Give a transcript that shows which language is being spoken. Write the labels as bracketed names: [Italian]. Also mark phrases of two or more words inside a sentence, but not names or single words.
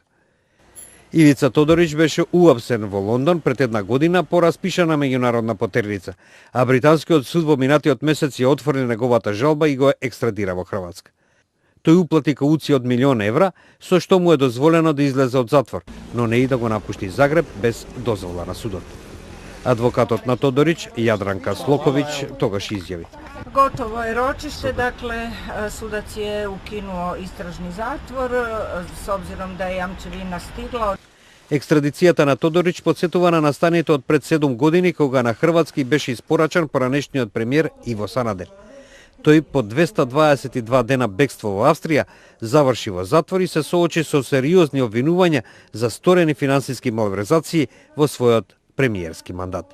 [Macedonian] Ивица Тодорич беше уапсен во Лондон пред една година по распишана меѓународна потерница, а британскиот суд во минатиот месец ја отфрли неговата жалба и го екстрадира во Хрватска. Тој уплати кауција од 1.000.000 евра, со што му е дозволено да излезе од затвор, но не и да го напушти Загреб без дозвола на судот. Адвокатот на Тодорич, Јадранка Слоковиќ, тогаш изјави: [Croatian] Gotovo je ročište, dakle sudac je ukinuo istražni zatvor s obzirom da je jamčevina stigla. [Macedonian] Екстрадицијата на Тодорич подсетува на настаните од пред 7 години кога на Хрватски беше испорачан поранешниот премиер Иво Санадер. Тој по 222 дена бегство во Австрија заврши во затвор и се соочи со сериозни обвинувања за сторени финансиски малверзации во својот премиерски мандат.